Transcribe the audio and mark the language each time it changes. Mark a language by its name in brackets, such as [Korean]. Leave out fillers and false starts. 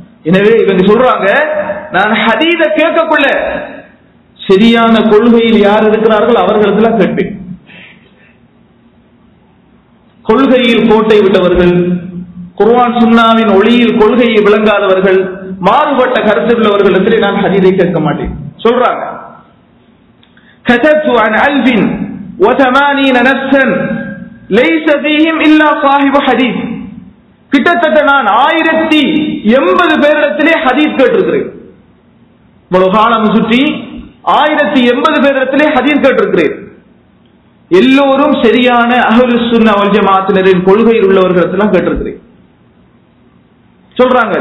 [Tamil] எனவே இவங்க சொல்றாங்க, நான் ஹதீஸை கேட்கக்குள்ள சரியான கொள்கையில் யார் இருக்கிறார்கள் அவர்களுக்கெல்லாம் கேட்பேன். கொள்கையில் கோட்டை விட்டவர்கள், குர்ஆன் சுன்னாவின் ஒளியில் கொள்கையை விளங்காதவர்கள், மாறுபட்ட கருத்து உள்ளவர்களிடத்திலே நான் ஹதீஸை கேட்க மாட்டேன் சொல்றாங்க. [Arabic] كتبت عن 1080 نفسا ليس فيهم الا صاحب حديث. [Tamil] கிட்டத்தட்ட நான் 1080 பேரிடத்திலே ஹதீஸ் கேட்டிருக்கிறேன். இவ்வளவு காலம் சுற்றி 1080 பேரிடத்திலே ஹதீஸ் கேட்டிருக்கிறேன். எல்லோரும் சரியான அஹ்லுஸ் சுன்னா வல் ஜமாஅத்தினரின் கொள்கையில் உள்ளவர்களிடத்தில் கேட்டிருக்கிறேன் சொல்றாங்க.